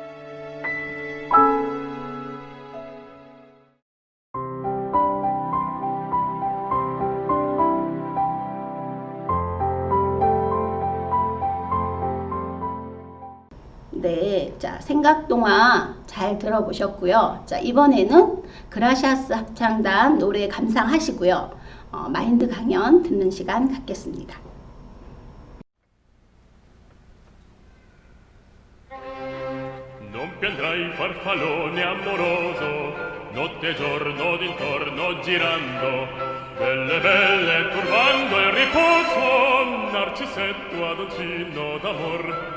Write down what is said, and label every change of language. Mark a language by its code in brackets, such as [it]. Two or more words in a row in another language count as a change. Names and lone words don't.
[ko] 네, 자, 생각동화 잘 들어보셨고요. 자, 이번에는 그라시아스 합창단 노래 감상하시고요. 마인드 강연 듣는 시간 갖겠습니다. [it] Non piandrai farfallone amoroso, notte e giorno d'intorno girando, belle belle turbando il riposo, narcisetto adoncino d'amor.